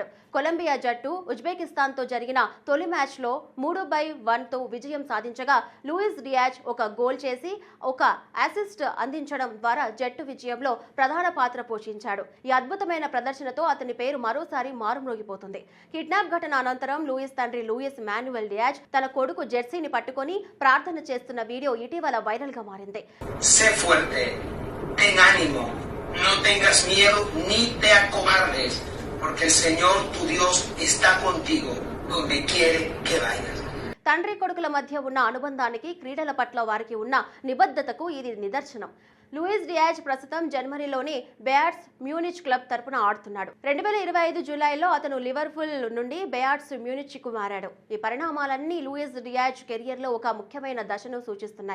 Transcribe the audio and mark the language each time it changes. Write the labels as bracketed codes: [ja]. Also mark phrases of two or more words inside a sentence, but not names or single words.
[te] కొలంబియా జట్టు ఉజ్బెకిస్తాన్ తో జరిగిన తొలి మ్యాచ్లో 3-1తో విజయం సాధించగా లూయిస్ డియాజ్ ఒక గోల్ చేసి ఒక అసిస్ట్ అందించడం ద్వారా జట్టు విజయంలో ప్రధాన పాత్ర పోషించాడు. ఈ అద్భుతమైన ప్రదర్శనతో అతని పేరు మరోసారి మారుమ్రోగిపోతుంది. కిడ్నాప్ ఘటన అనంతరం లూయిస్ తండ్రి లూయిస్ మాన్యువల్ డియాజ్ తన కొడుకు జెర్సీని పట్టుకొని ప్రార్థన చేస్తున్న వీడియో ఇటీవల వైరల్ గా మారింది. [es] Sé fuerte, ten ánimo, no tengas miedo ni te acobardes, porque el Señor tu Dios está contigo donde quiere que vayas. [te] తండ్రి కొడుకుల మధ్య ఉన్న అనుబంధానికి, క్రీడల పట్ల వారికి ఉన్న నిబద్ధతకు ఇది నిదర్శనం. లూయిస్ డియాజ్ ప్రస్తుతం జర్మనీలోని బేయార్డ్స్ మ్యూనిచ్ క్లబ్ తరపున ఆడుతున్నాడు. 2025 జూలైలో అతను లివర్పూల్ నుండి బేయార్డ్స్ మ్యూనిచ్ కు మారాడు. ఈ పరిణామాలన్నీ లూయిస్ డియాజ్ కెరియర్ లో ఒక ముఖ్యమైన దశను సూచిస్తున్నాయి.